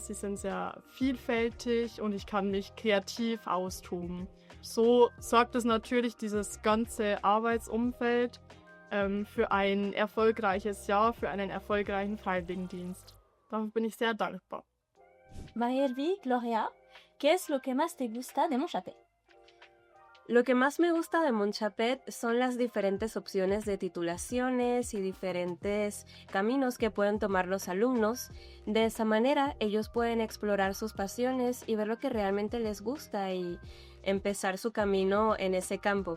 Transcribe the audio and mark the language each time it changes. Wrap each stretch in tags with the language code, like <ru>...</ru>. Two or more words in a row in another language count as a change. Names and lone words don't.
<de>Sie sind sehr vielfältig und ich kann mich kreativ austoben. So sorgt es natürlich dieses ganze Arbeitsumfeld für ein erfolgreiches Jahr, für einen erfolgreichen Freiwilligendienst. Dafür bin ich sehr dankbar.</de> <es>Marie Gloria, ¿qué es lo que más te gusta de mon chapet? Lo que más me gusta de mon chapet son las diferentes opciones de titulaciones y diferentes caminos que pueden tomar los alumnos. De esa manera ellos pueden explorar sus pasiones y ver lo que realmente les gusta y empezar su camino en ese campo.</es>